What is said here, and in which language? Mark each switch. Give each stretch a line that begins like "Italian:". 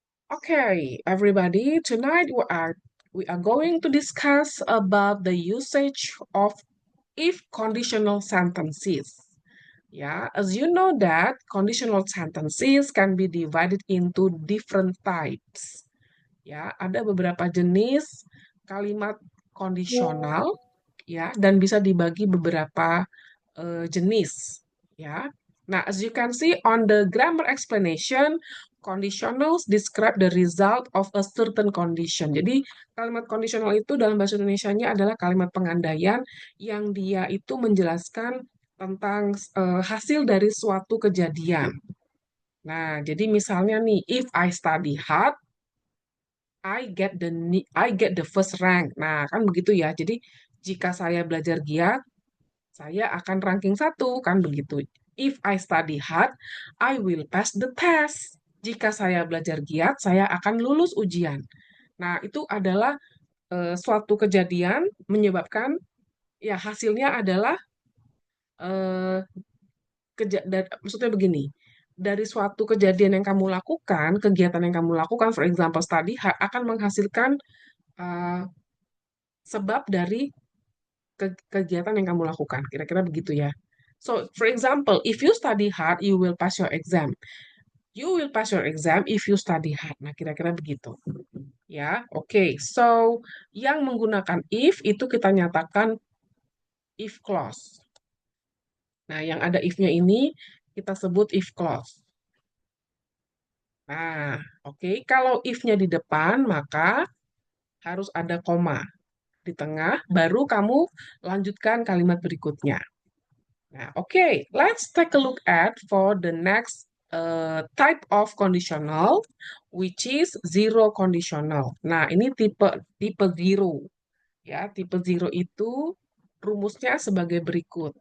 English: Okay, everybody, tonight we are going to discuss about the usage of if conditional sentences. Yeah, as you know that conditional sentences can be divided into different types.
Indonesian: Ya, ada beberapa jenis kalimat kondisional ya dan bisa dibagi beberapa jenis ya.
English: Nah, as you can see on the grammar explanation, conditionals describe the result of a certain condition.
Indonesian: Jadi, kalimat kondisional itu dalam bahasa Indonesianya adalah kalimat pengandaian yang dia itu menjelaskan tentang hasil dari suatu kejadian. Nah, jadi misalnya nih,
English: if I study hard, I get the first rank.
Indonesian: Nah, kan begitu ya. Jadi, jika saya belajar giat, saya akan ranking satu, kan begitu.
English: If I study hard, I will pass the test.
Indonesian: Jika saya belajar giat, saya akan lulus ujian. Nah, itu adalah suatu kejadian menyebabkan ya hasilnya adalah eh, maksudnya begini. Dari suatu kejadian yang kamu lakukan, kegiatan yang kamu lakukan,
English: for example study hard,
Indonesian: akan menghasilkan eh, sebab dari kegiatan yang kamu lakukan. Kira-kira begitu ya.
English: So, for example, if you study hard, you will pass your exam. You will pass your exam if you study hard.
Indonesian: Nah, kira-kira begitu. Ya, oke. So, yang menggunakan if itu kita nyatakan if clause. Nah, yang ada if-nya ini kita sebut if clause. Nah, oke. Kalau if-nya di depan, maka harus ada koma di tengah, baru kamu lanjutkan kalimat berikutnya.
English: Nah, okay, let's take a look at for the next type of conditional, which is zero conditional.
Indonesian: Nah, ini tipe zero. Ya, tipe zero itu rumusnya sebagai berikut.